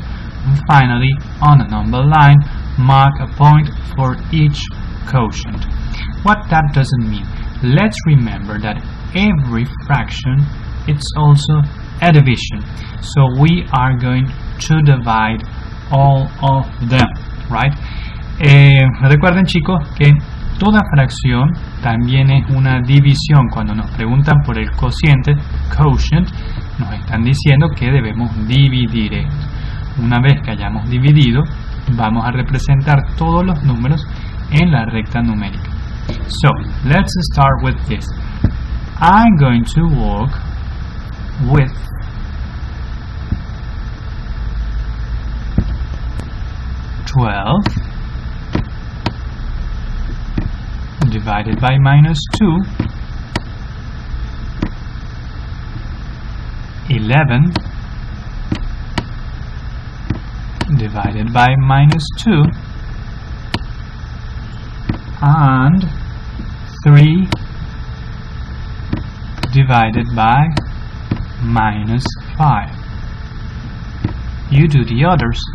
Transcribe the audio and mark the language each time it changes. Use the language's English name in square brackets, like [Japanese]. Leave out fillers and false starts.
[English] And finally, on a number line, mark a point for each quotient. What that doesn't mean. Let's remember that every fraction it's also a division, so we are going to divide all of them, right? [Spanish] Recuerden, chicos, que toda fracción también es una división. Cuando nos preguntan por el cociente, quotient, nos están diciendo que debemos dividir esto. Una vez que hayamos dividido, vamos a representar todos los números en la recta numérica. [English] So, let's start with this. I'm going to work with (12) divided by -2, 11 divided by -2, and 3 divided by -5. You do the others.